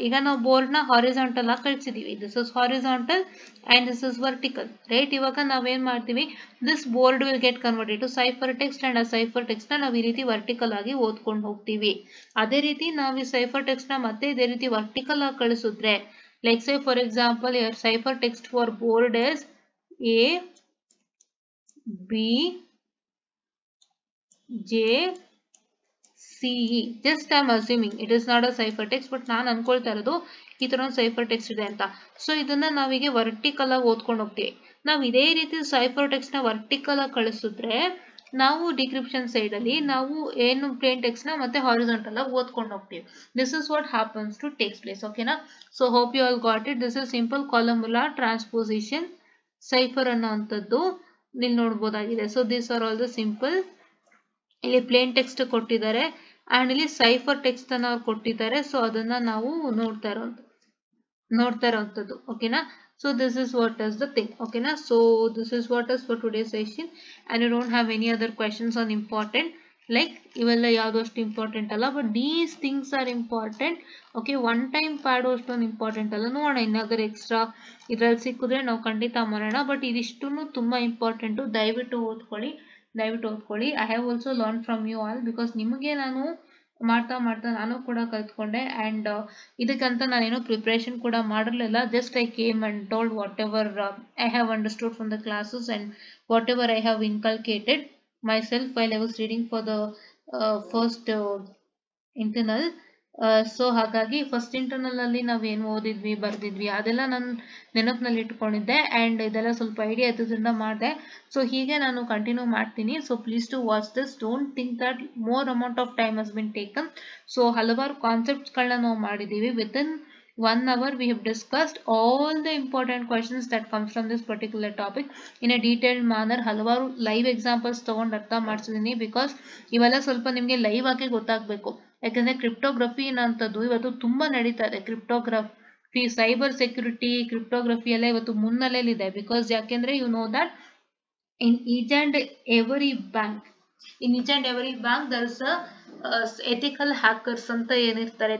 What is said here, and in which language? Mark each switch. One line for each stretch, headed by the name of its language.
Kannada: ಈಗ ನಾವು ಬೋರ್ಡ್ ನ ಹಾರಿಜಾಂಟಲ್ ಆಗಿ ಕಳಿಸಿದೀವಿ.
English: This is horizontal and this is vertical. Right?
Kannada: ಇವಾಗ ನಾವೇನ್ ಮಾಡ್ತೀವಿ,
English: this board will get converted to cipher text
Kannada: and ಆ cipher text ನ ನಾವು ಈ ರೀತಿ ವರ್ಟಿಕಲ್ ಆಗಿ ಓದ್ಕೊಂಡು ಹೋಗ್ತೀವಿ. ಅದೇ ರೀತಿ ನಾವು ಈ cipher text ನ ಮತ್ತೆ ಇದೇ ರೀತಿ ವರ್ಟಿಕಲ್ ಆಗಿ ಕಳಿಸಿದ್ರೆ,
English: like say for example your cipher text for board is A B J CE. Just I'm assuming it is not a cipher text, but
Kannada: ನಾನು ಅನ್ಕೊಳ್ತಾ ಇರೋದು ಈ ತರ ಒಂದು cipher text ಇದೆ ಅಂತ. ಸೊ ಇದನ್ನ ನಾವೀಗ ವರ್ಟಿಕಲ್ ಆಗಿ ಓದ್ಕೊಂಡು ಹೋಗ್ತೀವಿ. ನಾವು ಇದೇ ರೀತಿ cipher text ನ ವರ್ಟಿಕಲ್ ಆಗಿ ಕಳಿಸಿದ್ರೆ ನಾವು ಡಿಕ್ರಿಪ್ಷನ್ ಸೈಡ್ ಅಲ್ಲಿ ನಾವು ಏನು ಪ್ಲೇನ್ ಟೆಕ್ಸ್ಟ್ ನ ಮತ್ತೆ ಹಾರಿಜಾಂಟಲ್ ಆಗಿ ಓದ್ಕೊಂಡು ಹೋಗ್ತೀವಿ.
English: This is what happens to takes place. ಓಕೆನಾ? So hope you all got it. This is simple columnar transposition cipher ಅನ್ನೋಂಥದ್ದು ಇಲ್ಲಿ ನೋಡ್ಬೋದಾಗಿದೆ. So this are all the simple. ಇಲ್ಲಿ plain text ಕೊಟ್ಟಿದ್ದಾರೆ and ಇಲ್ಲಿ cipher text ಅನ್ನ ಅವ್ರು ಕೊಟ್ಟಿದ್ದಾರೆ.
Kannada: ಸೊ ಅದನ್ನ ನಾವು ನೋಡ್ತಾ ಇರೋಂಥದ್ದು. ಓಕೆನಾ?
English: So this is what is the thing. Okay na? So this is what is for today's session, and you don't have any other questions on important, like
Kannada: ಇವೆಲ್ಲ ಯಾವುದು ಅಷ್ಟು ಇಂಪಾರ್ಟೆಂಟ್ ಅಲ್ಲ,
English: But these things are important.
Kannada: Okay, one time ಪಾಡು ಅಷ್ಟೊಂದು important ಅಲ್ಲ. ನೋಡೋಣ ಇನ್ನಾದರೂ extra ಇದ್ರಲ್ಲಿ ಸಿಕ್ಕಿದ್ರೆ ನಾವು ಖಂಡಿತ ಮಾಡೋಣ. ಬಟ್ ಇದಿಷ್ಟು ತುಂಬಾ ಇಂಪಾರ್ಟೆಂಟು. ದಯವಿಟ್ಟು ಓದ್ಕೊಳ್ಳಿ.
English: I have also learn from you all,
Kannada: because ನಿಮಗೆ ನಾನು ಮಾಡ್ತಾ ನಾನು ಕೂಡ ಕಲ್ತ್ಕೊಂಡೆ. ಅಂಡ್ ಇದಕ್ಕಂತ ನಾನೇನು ಪ್ರಿಪ್ರೇಷನ್ ಕೂಡ ಮಾಡಿರಲಿಲ್ಲ.
English: Just I came and told whatever I have understood from the classes and whatever I have inculcated myself while I was reading for the first internal.
Kannada: So ಹಾಗಾಗಿ first internal ಅಲ್ಲಿ ನಾವೇನು ಓದಿದ್ವಿ ಬರ್ದಿದ್ವಿ ಅದೆಲ್ಲ ನಾನು ನೆನಪಿನಲ್ಲಿ ಇಟ್ಕೊಂಡಿದ್ದೆ and ಇದೆಲ್ಲ ಸ್ವಲ್ಪ idea ಇದ್ದಿದ್ದರಿಂದ ಮಾಡಿದೆ. ಸೊ ಹೀಗೆ ನಾನು ಕಂಟಿನ್ಯೂ ಮಾಡ್ತೀನಿ.
English: So please to watch this. Don't think that more amount of time has been taken.
Kannada: So ಹಲವಾರು ಕಾನ್ಸೆಪ್ಟ್ಸ್ಗಳನ್ನ ನಾವು ಮಾಡಿದ್ದೀವಿ.
English: Within 1 hour we have discussed all the important questions that comes from this particular topic in a detailed manner.
Kannada: ಹಲವಾರು live examples ತಗೊಂಡು ಅರ್ಥ ಮಾಡಿಸಿದೀನಿ, because ಇವೆಲ್ಲ ಸ್ವಲ್ಪ ನಿಮಗೆ live ಆಗಿ ಗೊತ್ತಾಗಬೇಕು. ಯಾಕಂದ್ರೆ ಕ್ರಿಪ್ಟೋಗ್ರಫಿ ಅನ್ನೋಂಥದ್ದು ಇವತ್ತು ತುಂಬಾ ನಡೀತಾ ಇದೆ. ಕ್ರಿಪ್ಟೋಗ್ರಫಿ, ಸೈಬರ್ ಸೆಕ್ಯೂರಿಟಿ, ಕ್ರಿಪ್ಟೋಗ್ರಫಿ ಎಲ್ಲ ಇವತ್ತು ಮುನ್ನೆಲೆಯಲ್ಲಿದೆ. ಬಿಕಾಸ್ ಯಾಕೆಂದ್ರೆ
English: you know that in each and every bank there is a ethical hackers
Kannada: ಅಂತ ಏನಿರ್ತಾರೆ.